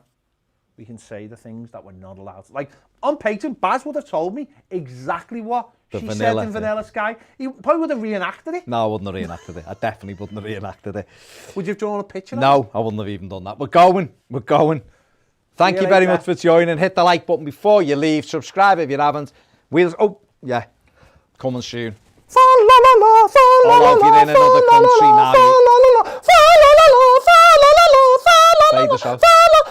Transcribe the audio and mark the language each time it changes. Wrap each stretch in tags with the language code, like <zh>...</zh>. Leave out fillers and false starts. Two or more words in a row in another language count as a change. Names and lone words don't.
<en>We can say the things that we're not allowed to. Like, on Patreon, Baz would have told me exactly what she said in Vanilla Sky. He probably would have reenacted it. No, I wouldn't have reenacted it. I definitely wouldn't have reenacted it. Would you have drawn a picture of it? No, I wouldn't have even done that. We're going. Thank See you you very later. much for joining. Hit the like button before you leave. Subscribe if you haven't. Coming soon. Fa la la la, fa la Or la if you're la, in another fa la la country la, now, fa la la la, fa la la la, fa la la la, fa la la la, Fade us out. fa</en>